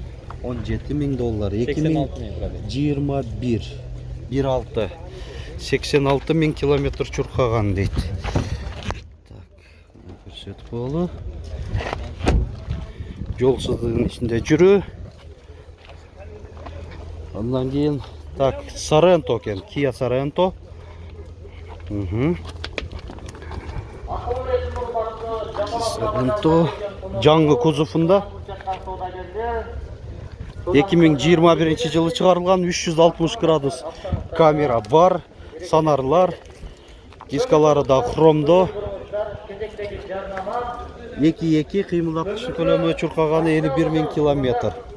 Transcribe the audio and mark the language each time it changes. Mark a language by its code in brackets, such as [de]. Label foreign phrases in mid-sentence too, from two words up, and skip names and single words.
[ky] 17 000 доллар. 86 000 пробеги. 21. 1.6. 86 000 километр чуркаган дейт. Так, көрсөтүп болду. Жолсуздугун ичинде жүрүү. [uz] Ondan keyin tak Sorento ekan, Kia Sorento. [ky] Sorento жаңы кузовунда 2021 жылы чыгарылган 360 градус камера бар, сонарлар, дискалары да хромдо. 2-2 кыймылдаткычтын көлөмү чуркаганы 51 000 километр.